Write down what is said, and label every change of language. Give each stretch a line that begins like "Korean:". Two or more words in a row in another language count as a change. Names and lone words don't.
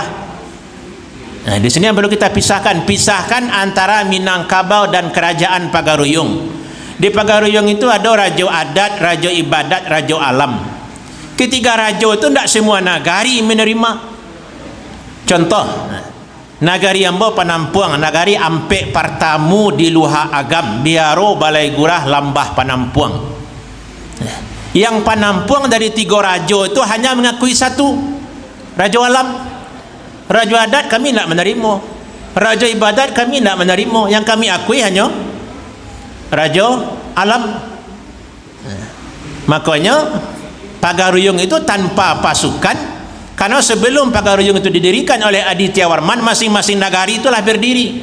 Indonesian: Nah, di sini yang perlu kita pisahkan antara Minangkabau dan Kerajaan Pagaruyung. Di Pagaruyung itu ada raja adat, raja ibadat, raja alam. Ketiga raja itu tidak semua nagari menerima. Contoh, nagari Ambo Panampuang, nagari Ampek Partamu di Luha Agam, Biaro Balai Gurah Lambah Panampuang. Yang Panampuang dari 3 raja itu hanya mengakui 1, raja alam. Raja adat kami tidak menerima, raja ibadat kami tidak menerima. Yang kami akui hanya raja alam. Makanya Pagaruyung itu tanpa pasukan, karena sebelum Pagaruyung itu didirikan oleh Aditya Warman, masing-masing nagari itulah berdiri.